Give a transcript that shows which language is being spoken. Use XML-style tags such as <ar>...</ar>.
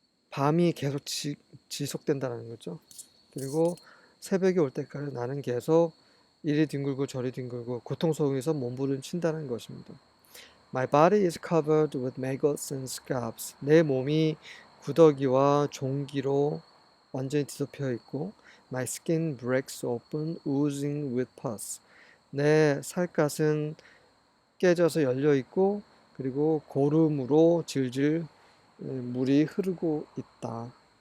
<ko>밤이 계속 지속된다는 거죠. 그리고 새벽이 올 때까지 나는 계속 이리 뒹굴고 저리 뒹굴고 고통 속에서 몸부림친다는 것입니다.</ko> <en>My body is covered with maggots and scabs.</en> <ko>내 몸이 구더기와 종기로 완전히 뒤덮여 있고,</ko> <en>My skin breaks open, oozing with pus.</en> <ko>내 살갗은 깨져서 열려 있고, 그리고 고름으로 질질 물이 흐르고 있다.</ko>